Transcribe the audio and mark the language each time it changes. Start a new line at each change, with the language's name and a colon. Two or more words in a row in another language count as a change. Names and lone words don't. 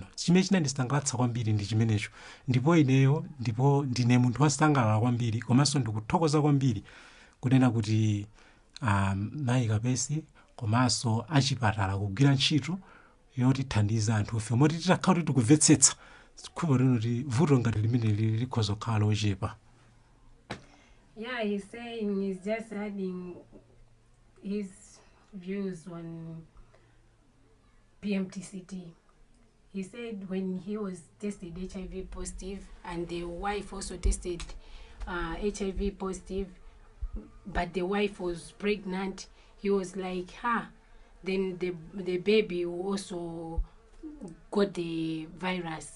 Nyanja: Chimene chinandisangalatsa kwambiri ndi chimenecho. Ndipo ineyo ndine munthu wosangalala kwambiri komanso ndikuthokoza kwambiri kunena kuti mayi kapesi komanso achipatala kugwira ntchito yotithandiza anthufe moti titakhala kuti tikumvetsetsa khumba lino kuti vuto ngati limene lili likhoza kukhala lochepa.
English: Yeah, he's saying he's just adding his views on PMTCT. He said when he was tested HIV positive and the wife also tested HIV positive, but the wife was pregnant, he was like, then the baby also got the virus.